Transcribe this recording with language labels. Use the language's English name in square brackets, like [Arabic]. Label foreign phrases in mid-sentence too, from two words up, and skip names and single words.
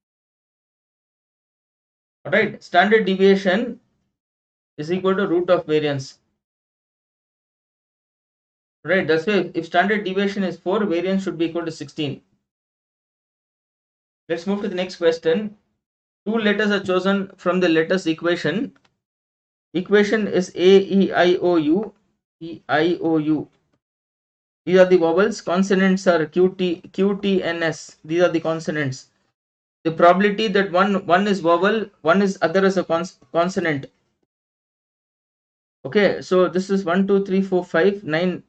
[English] Alright, standard deviation is equal to root of variance. Right, that's why if standard deviation is 4, variance should be equal to 16. Let's move to the next question. Two letters are chosen from the letters equation. Equation is A, E, I, O, U. E, I, O, U. These are the vowels. Consonants are Q, T, N, S. These are the consonants. The probability that one is vowel, one is other as a consonant. Okay, so this is 1, 2, 3, 4, 5, 9.